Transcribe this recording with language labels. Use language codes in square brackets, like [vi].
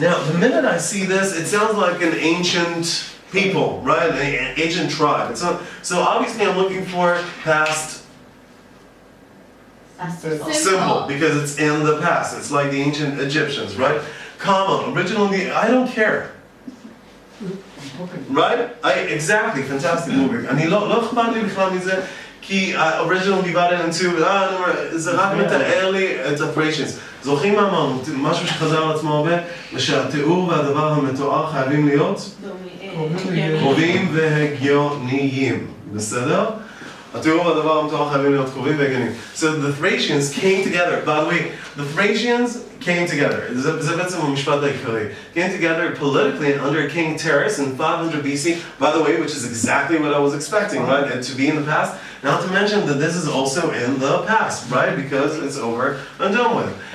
[en] Now, the minute I see this, it sounds like an ancient people, right? An ancient tribe. It's not, so obviously I'm looking for past simple, because it's in the past. It's like the ancient Egyptians, right? Comma, originally, I don't care. Right? Exactly, fantastic movie. [he] אני לא אכפת לי בכלל מזה, כי [en] original divided into, [he] זה רק מתאר לי את ה-Thracians. זוכרים מה אמרנו? משהו שחזר על עצמו הרבה, ושהתיאור והדבר המתואר חייבים להיות קרובים והגיוניים. בסדר? התיאור והדבר המתואר חייבים להיות קרובים והגיוניים. [en] So the Thracians came together. By the way, the Thracians came together. [he] זה בעצם המשפט העיקרי. [en] Came together politically under King Terus in 500 BC. By the way, which is exactly what I was expecting, right? And to be in the past. Not to mention that this is also in the past, right? Because it's over and done with.